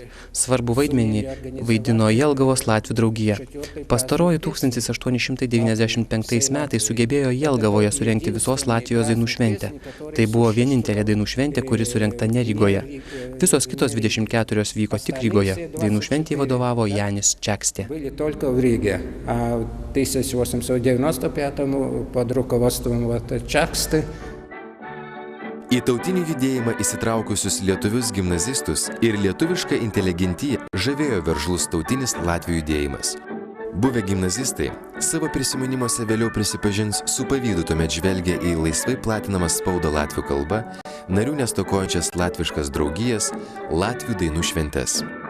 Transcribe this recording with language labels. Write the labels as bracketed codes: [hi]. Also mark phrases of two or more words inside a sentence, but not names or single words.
[lt] Svarbu vaidmenį vaidino Jelgavos latvių draugija. Pastaroji 1895 metais sugebėjo Jelgavoje surengti visos Latvijos dainų šventę. Tai buvo vienintelė dainų šventė, kuri surengta ne Rygoje. Visos kitos 24 vyko tik Rygoje. Dainų šventėje vadovavo Janis Čakstė. [ru] Были только в Риге, а в 1895 под руководством Čaksty. [lt] Į tautinį judėjimą įsitraukusius lietuvius gimnazistus ir lietuvišką inteligentiją žavėjo veržlus tautinis latvių judėjimas. Buvę gimnazistai savo prisiminimuose vėliau prisipažins su pavydu tuomet žvelgia į laisvai platinamą spaudą latvių kalba, narių nestokojančias latviškas draugijas, latvių dainų šventes.